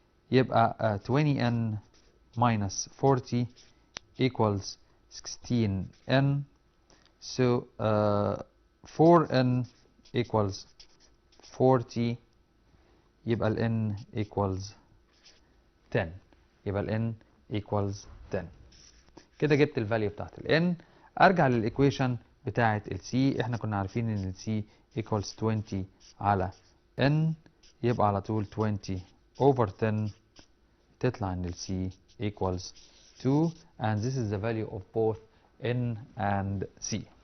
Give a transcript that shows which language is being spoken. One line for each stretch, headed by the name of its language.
Arabic: يبقى
English: 20n minus 40 equals 16n. So 4n equals 40
Arabic: يبقى ال
English: n equals 10.
Arabic: يبقى ال
English: n equals 10.
Arabic: كده جبت الفاليو بتاعت ال n. ارجع للايكويشن بتاعت ال c. احنا كنا عارفين ان ال
English: c equals 20
Arabic: على n يبقى على طول
English: 20 over 10
Arabic: تطلع ان ال
English: c equals 2 and this is the value of both n and c.